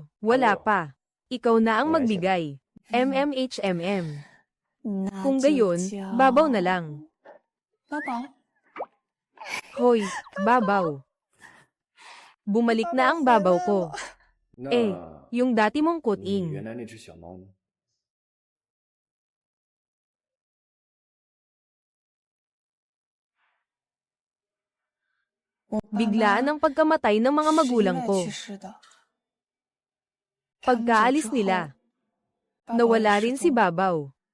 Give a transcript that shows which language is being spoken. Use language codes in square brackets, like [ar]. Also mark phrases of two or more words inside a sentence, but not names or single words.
[tl] Wala pa. Ikaw na ang magbigay. MMHMM. Kung gayon, babaw na lang. Babaw? Hoy, babaw. Bumalik na ang babaw ko. Eh, yung dati mong kuting. [zh] 原来那只小猫呢？ [tl] Biglaan ang pagkamatay ng mga magulang ko. Pagkaalis nila, nawala rin si Babaw.